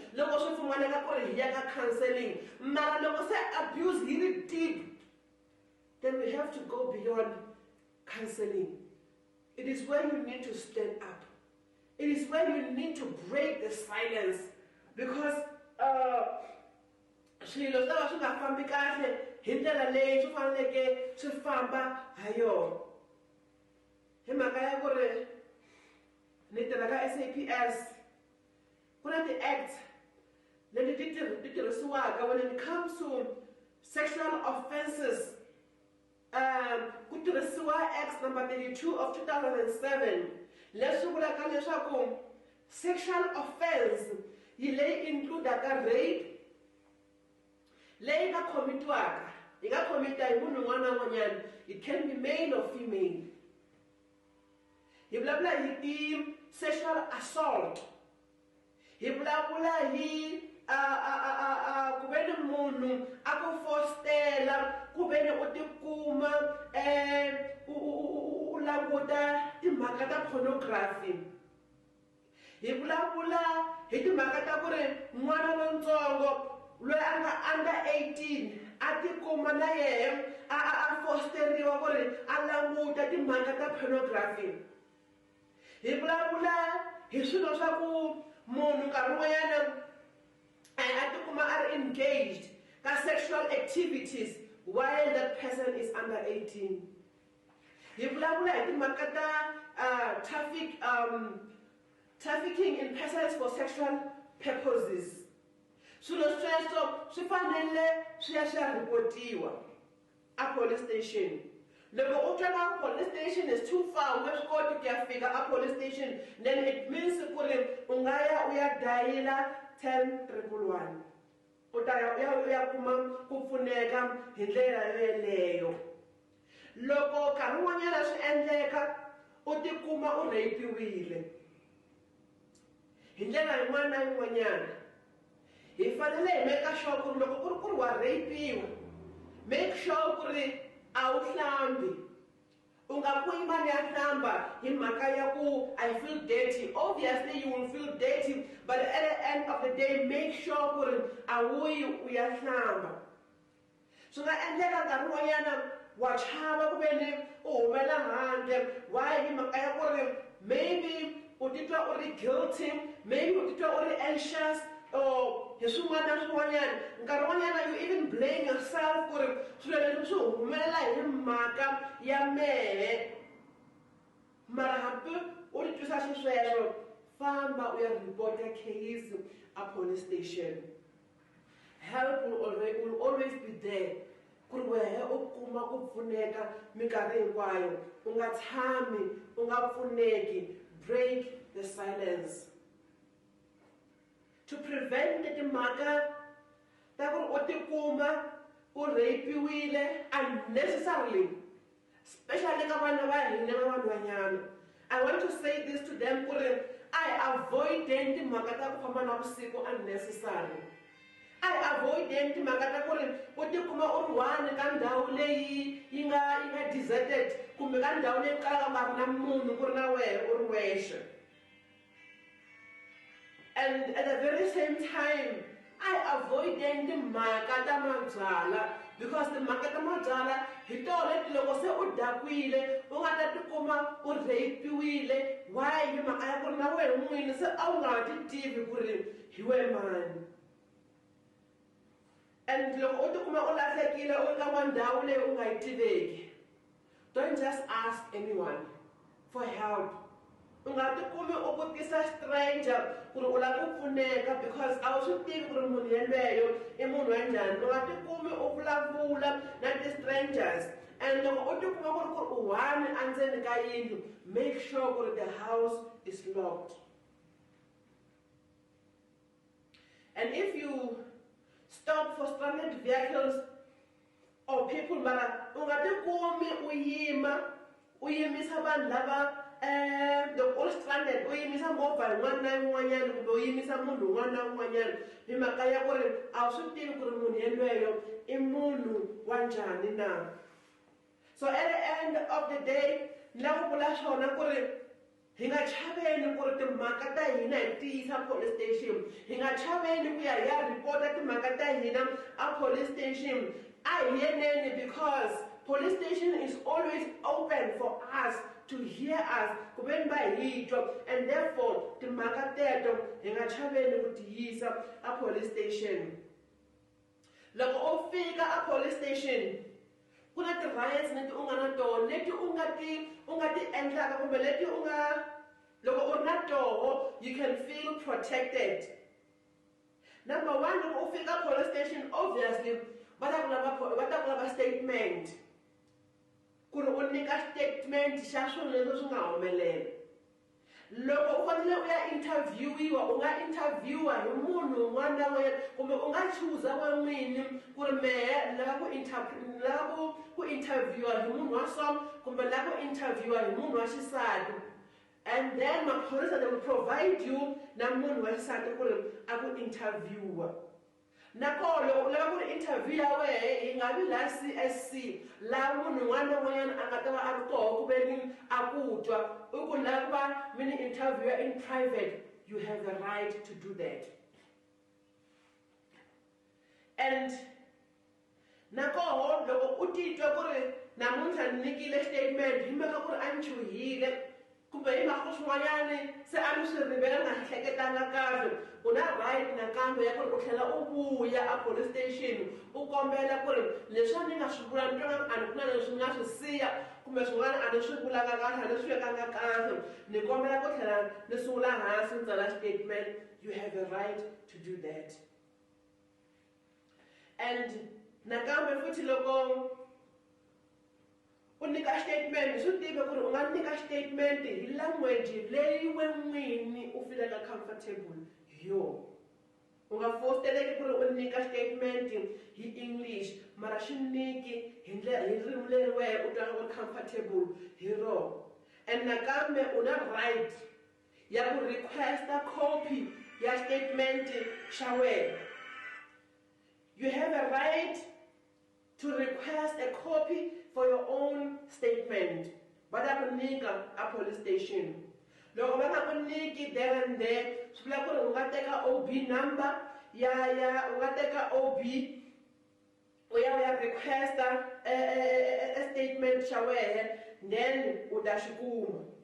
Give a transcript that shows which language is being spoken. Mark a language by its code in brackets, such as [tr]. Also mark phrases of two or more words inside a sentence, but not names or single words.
[en] Counseling. Abuse really deep, then we have to go beyond counseling. It is when you need to stand up. It is when you need to break the silence, because [ts] swilo swi nga fambi kahle hi ndlela leyi swi faneleke swi famba ha yona. Hi mhaka ya ku ri ni tirha ka SAPS ku na ti-acts leti ti tirhisiwaka [en] when it comes to sexual offenses. [ts] Ku tirhisiwa [en] Acts number 32 of 2007 [ts] leswi vulaka leswaku [en] sexual offense [ts] yi leyi includaka rape leyi nga khomitiwaka yi nga khomita hi munhu un'wana na un'wanyana. [en] It can be male or female. [ts] Hi vulavula hi ti [en] sexual assault, [ts] hi vulavula hi ku veni munhu a ku fostela, ku veni u tikuma u languta timhaka ta pornography. Hi vulavula hi timhaka ta ku ri n'wana lontsongo loyi a nga under 18 a tikuma na yehe a fosteriwa ku ri a languta timhaka ta pornography. Hi vulavula hi swilo swa ku munhu nkarhi wun'wanyana a tikuma a ri engaged ka [en] sexual activities while that person is under 18. [ts] Hi vulavula hi timhaka ta [en] trafficking in persons for sexual purposes. [ts] Swilo sweswo swi fanele swi ya swi ya ripotiwa a [en] police station. [ts] Loko u twa [en] police station is too far, [ts] u nge swi koti ku ya fika a [en] police station, then it means [ts] ku ri u nga ya u ya dayila 10-111. U ta ya u ya kuma ku pfuneka hi ndlela yeleyo. Loko nkarhi wun'wanyana swi endleka u tikuma u rapiwile hi ndlela yin'wana na yin'wanyana, hi fanele hi [en] make sure [ts] ku ri loko ku ri wa rapiwa, [en] make sure [ts] ku ri a wu hlambi. U nga ku imani ya hlamba hi mhaka ya ku [en] I feel dirty. Obviously you will feel dirty, but at the end of the day make sure [ts] ku ri a wu yi u ya hlamba. Swi nga endleka nkarhi wun'wanyana wa chava ku veni u humela handle. [en] Why? [ts] Hi mhaka ya ku ri maybe u titwa u ri guilty, maybe u titwa u ri anxious, or hi swin'wana na swin'wanyana. Nkarhi wun'wanyana [en] you even blame yourself [ts] ku ri swilo leswi swi humelela hi mhaka ya mehe. Mara hambi u ri twisa xisweswo, famba u ya [en] report case a police station. Help will always be there. [ts] Ku ri wehe u kuma ku pfuneka minkarhi hinkwayo, u nga tshami u nga pfuneki. [en] Break the silence. To prevent [ts] timhaka ta ku ri u tikuma u rapiwile [en] unnecessarily, especially [ts] ka vana va hina na vanhu vanyana. [en] I want to say this to them [ts] ku ri avoideni timhaka ta ku famba navusiku unnecessary. Avoideni timhaka ta ku ri u tikuma u ri one ka ndhawu leyi yi nga deserted, kumbe ka ndhawu leyi kalaka nga ri na munhu ku ri na wehe u ri wexe. [en] And at the very same time, [ts] avoideni timhaka ta mabyala, because timhaka ta mabyala hi tona leti loko se u dakwile u nga ta tikuma u rapiwile. Why? Hi mhaka ya ku ri na wehe n'wini se a wu nga ti tivi ku ri hi we mani. And loko u tikuma u lahlekile u ka ndhawu leyi u nga yi tiveki, [en] don't just ask anyone for help. [ts] U nga tikumi u vutisa stranger ku ri u lava ku pfuneka, because a wu swi tivi ku ri munhu yeleyo i munhu wa njhani. U nga tikumi u vulavula na ti-strangers, and loko u tikuma ku ri u one endzeni ka yindlu, [en] make sure [ts] ku ri [en] the house is locked. And if you stop for stranded vehicles or people, [ts] mara u nga tikumi u yimisa vanhu lava loko u ri stranded u yimisa movha yin'wana na yin'wanyana, kumbe u yimisa munhu un'wana na un'wanyana hi mhaka ya ku ri a wu swi tivi ku ri munhu yeleyo i munhu wa njhani na. [en] So at the end of the day [ts] ni lava ku vula swona ku ri hi nga chaveni ku ri timhaka ta hina hi tiyisa [en] police station. [ts] Hi nga chaveni ku ya hi ya report-a timhaka ta hina a [en] police station. [ts] A hi yeneni, [en] because police station is always open for us to hear us, [ts] ku veni va hi twa, [en] and therefore [ts] timhaka teto hi nga chaveni ku tiyisa a [en] police station. [ts] Loko u fika a [en] police station, [ts] ku na ti-rights leti u nga na tona, leti u nga ti endlaka kumbe leti u nga Loko u ri na toho, [en] you can feel protected. Number one, [ts] loko u fika [en] police station, [ts] obviously, va ta ku lava statement. Ku ri u nyika statement xa swilo leswi swi nga humelela. Loko u fanele u ya interviewiwa, u nga interviewa hi munhu un'wana na un'wanyana, kumbe u nga chuza wena n'wini ku ri mehe ni lava ku interviewa hi munhu wa so, kumbe ni lava ku interviewa hi munhu wa xisati. [en] And then [ts] maphorisa [en] they will provide you [ts] na munhu wa xisati ku ri a ku interviewa. Nakona loko u lava ku ri interview ya wehe yi nga vi laha CSC, laha munhu un'wana na un'wanyana a nga ta va a ri koho ku ve ni a ku twa. U ku lava ku va mi ni [en] interview in private, you have the right to do that. [ts] And nakoho loko u titwa ku ri namuntlha ni nyikile statement hi mhaka ku ri a ni chuhile, kumbe hi mhaka swin'wanyani se a ni swi rivele nga hleketanga kahle, u na right nakambe ya ku ri u tlhela u vuya a police station u kombela ku ri leswi ni nga swi vula ni twa a ni ku na leswi ni nga swi siya, kumbe swin'wana a ni swi vulanga kahle, a ni swi vekanga kahle, ni kombela ku tlhela ni sungula hansi ni tsala statement. [en] You have a right to do that. [ts] And nakambe futhi loko u nyika statement, swi tive ku ri u nga nyika statement hi language leyi we n'wini u filaka comfortable hi yona. U nga fositeleki ku ri u nyika statement hi English, mara xi nyiki hi ririmi leri wehe u twaka u comfortable hi rona. And nakambe u na right ya ku requesta copy ya statement xa wena. [en] You have a right to request a copy for your own statement. [ts] Va ta ku nyika a [en] police station. [ts] Loko va nga ku nyiki [en] there and there, [ts] swi vula ku ri u nga teka [en] OB number [ts] u nga teka OB u ya requesta a statement xa wehe, then u ta xi kuma.